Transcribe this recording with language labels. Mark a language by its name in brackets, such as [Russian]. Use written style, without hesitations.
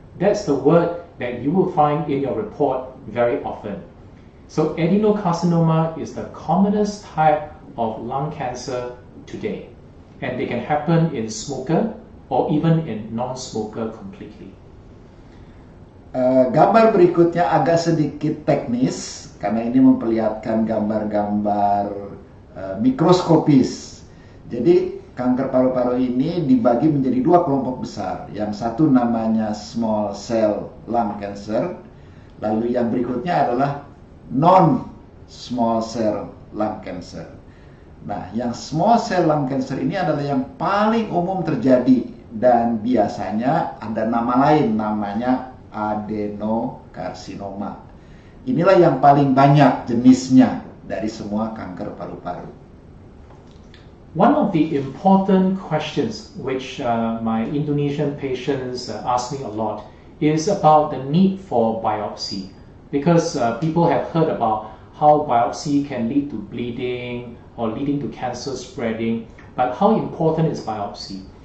[English] That's the word that you will find in your report very often. So adenocarcinoma is the commonest type of lung cancer today. And they can happen in smoker or even in non-smoker completely. [Indonesian] Gambar berikutnya agak sedikit teknis karena ini memperlihatkan gambar-gambar mikroskopis. Jadi kanker paru-paru ini dibagi menjadi dua kelompok besar. Yang satu namanya small cell lung cancer, lalu yang berikutnya adalah non-small cell lung cancer. Nah, yang small cell lung cancer ini adalah yang paling umum terjadi dan biasanya ada nama lain, namanya adenokarsinoma. Inilah yang paling banyak jenisnya dari semua kanker paru-paru. [English] One of the important questions which my Indonesian patients ask me a lot is about the need for biopsy, because people have heard about how biopsy can lead to bleeding or leading to cancer spreading, but how important is biopsy?